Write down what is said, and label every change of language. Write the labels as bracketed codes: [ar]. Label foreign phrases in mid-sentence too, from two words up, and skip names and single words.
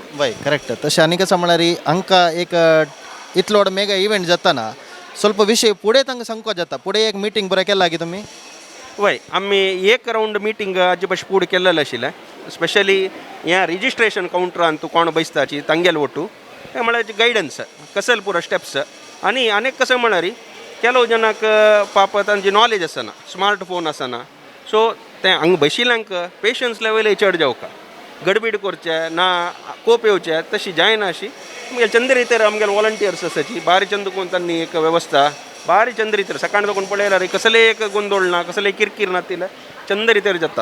[kok] वय करेक्ट तशें आनी कशें म्हळ्यार हांकां एक इतलो व्हड [en] mega event [kok] जाताना ಸ್ವಲ್ಪ विशय फुडें तांकां सांगपाक जाता फुडें एक मिटींग बरें केला की तुमी वय आमी एक [en] round meeting [kok] हाजे भाशेन फुडें केल्लेलें आशिल्लें स्पेशली ह्या रिजिस्ट्रेशन कावंटरान तूं कोण बसताची तांगेले वटू हें म्हळ्यार गायडन्स कसले पुरो स्टेप्स आनी आनीक कशें म्हळ्यार [kn] ಕೆಲವು ಜನಕ್ಕೆ ಪಾಪ [kok] तांची नॉलेज आसना स्मार्टफोन आसना सो ते हांगा बशिल्ल्यांक [en] patience level [kok] चड जावका गडबीड करचे ना कोप येवचे तशी जायना अशी आमगे चंद रितीर आमगेले वॉलंटियर्स आसाची बारी चंद करून तांणी एक वेवस्था बारी चंद रितीर सकाळ दाखोवन पळयल्यार कसले एक गोंदोळ ना कसले किरकीर नातिले चंद रितीर जाता